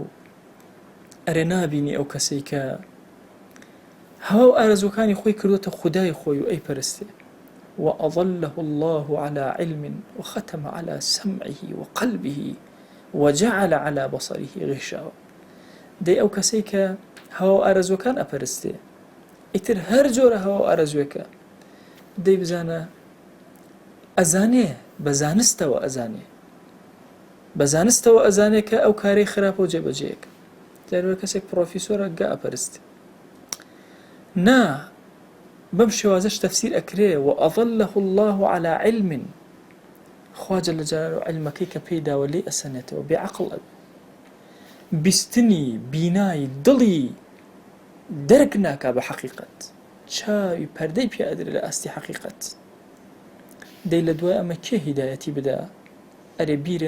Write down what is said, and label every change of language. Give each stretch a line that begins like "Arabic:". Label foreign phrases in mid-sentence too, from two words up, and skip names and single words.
Central Kurdish: ئەرێ نابینی ئەو کەسەی کە هەوا و ئارەزوەکانی خۆی کردوتە خودای خۆی و ئەی پەرستێ
Arabic: وأضله الله على علم وختم على سمعه وقلبه وجعل على بصره غشاوة
Central Kurdish: دەی ئەو کەسەی کە هەوا و ئارەزوەکان ئەپەرستێ ئیتر هەر جۆرە هەوا و ئارەزوێکە دەی بزانە ئەزانێ بە زانستەوە ئەزانێ بە زانستەوە ئەزانێ کە ئەو کارەی خراپە و جێبەجێیەکە جارێ کەسێک پرۆفیسۆرە گا ئەپەرستێ نا بەم شێوازەش تەفسیر ئەکرێ
Arabic: وأضله الله على علم
Central Kurdish: خوا
Arabic: جەلە جەلالوه
Central Kurdish: علمەکەی کە پێی داوە لێی ئەسەنێتەوە بێعەقڵ ئەبێ بیستنی بینایی دڵی دەرک ناکا بە حەقیقەت چاوی پەردەی پێ ئەدرێ لە ئاستی حەقیقەت دەی لە دوای ئەمە کێ هیدایەتی بدا ئەرێ بیرێ